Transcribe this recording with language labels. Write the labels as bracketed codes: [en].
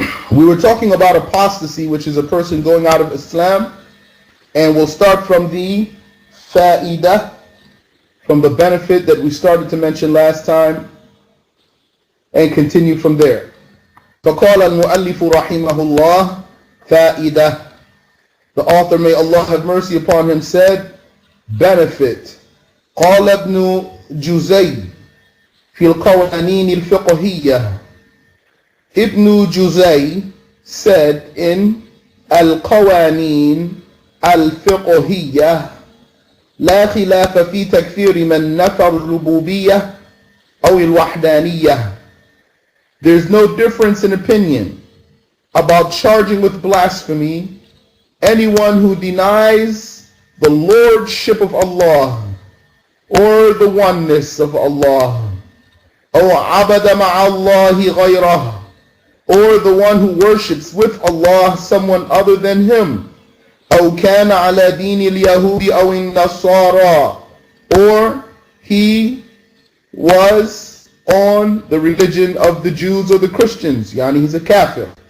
[en] We were talking about apostasy, which is a person going out of Islam, and we'll start from the fa'idah, from the benefit that we started to mention last time, and continue from there. [ar] فقال المؤلف رحمه الله فائدة. [en] The author, may Allah have mercy upon him, said, benefit. [ar] قال ابن جزي في القوانين الفقهية. [en] Ibn Juzay said in al-Qawanin al-Fiqhiyah, [ar] لا خلاف في تكفير من نفى الربوبية أو الوحدانية. [en] There's no difference in opinion about charging with blasphemy anyone who denies the lordship of Allah or the oneness of Allah, [ar] أو عبد مع الله غيره, [en] or the one who worships with Allah someone other than him, [ar] أو كان على دين اليهود أو النصارى, [en] or he was on the religion of the Jews or the Christians, yani he's a kafir,